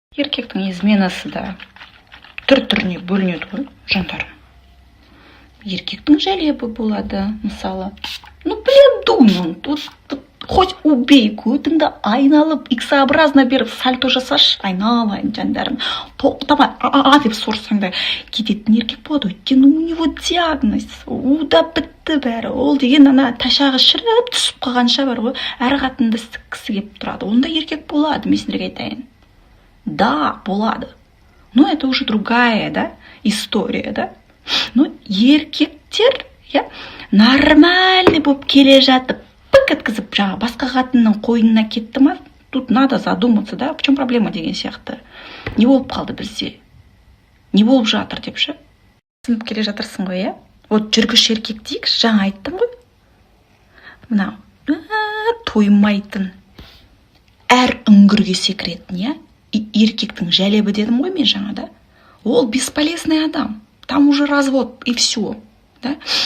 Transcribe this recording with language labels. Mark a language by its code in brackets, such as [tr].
[kk] Еркектің изменасы да түр-түріне бөлінеді ғой, жандарым. Еркектің жәлебі болады, мысалы. [ru] Блин, тут хоть убей, [kk] көтіңді айналып, иксообразно беріп, сальто жасашы, айналайын, жандарым. Тоқтамай, деп сорсаң да кететін еркек болады. Өйткені [ru] у него диагноз, [kk] да бітті бәрі. Ол деген ташағы шіріп түсіп қалғанша бар ғой, әрі қатынды сіккісі кеп тұрады. Онда еркек болады, мен сендерге айтайын. Да, болады. [ru] Но это уже другая, да, история, да. [kk] Но еркектер, нормальный болып келе жатып, пік еткізіп, басқа қатынның қойнына кетті ма? [ru] Тут надо задуматься, да, в чем проблема [kk] деген сияқты. Не болып қалды бізде? Не болып жатыр деп ше? Сынып келе жатырсың ғой, Вот жүргіш еркек дейікші, жаңа айттым ғой. Мынау, тоймайтын, әр үңгірге секіретін, еркектің жәлебі дедім ғой мен жаңа, да? Ол бесполезный адам. [ru] Там уже развод и все, да?